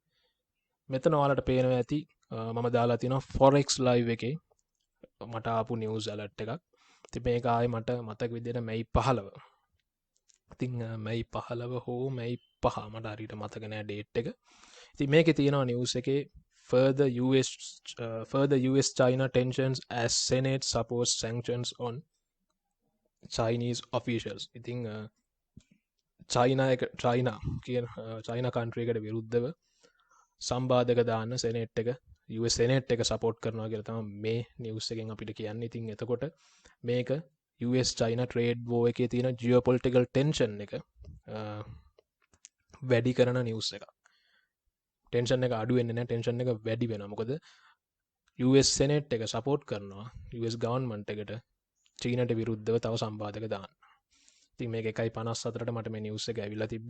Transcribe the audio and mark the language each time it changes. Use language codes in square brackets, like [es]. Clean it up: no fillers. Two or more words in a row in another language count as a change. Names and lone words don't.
[si] මෙතන ඔයාලට පේනවා ඇති මම දාලා තියෙනවා [en] forex live [si] එකේ මට ආපු [en] news alert [si] එකක්. ඉතින් මේක ආයේ මට මතක විදිහට මැයි 15. ඉතින් මැයි 15 හෝ මැයි 5 මට හරියට මතක නෑ ඩේට් එක. ඉතින් මේකේ තියෙනවා නිවුස් එකේ [en] further US China tensions as Senate supports sanctions on Chinese officials. [si] ඉතින් චයිනා කියන [en] China country [si] එකට විරුද්ධව සම්බාධක දාන්න සෙනෙට් එක [en] US Senate [si] එක සපෝට් කරනවා කියලා තමයි මේ නිවුස් එකෙන් අපිට කියන්නේ. ඉතින් එතකොට මේක [en] US China trade war [si] එකේ තියෙන [en] geopolitical tension [si] එක වැඩි කරන නිවුස් එකක්. ටෙන්ෂන් එක අඩු වෙන්නේ නැහැ, ටෙන්ෂන් එක වැඩි වෙනවා. මොකද US සෙනෙට් එක සපෝට් කරනවා [en] US government [si] එකට චීනට විරුද්ධව තව සම්බාධක දාන්න. ඉතින් මේක 1:54ට මට මේ නිවුස් එක ඇවිල්ලා තිබ්බේ.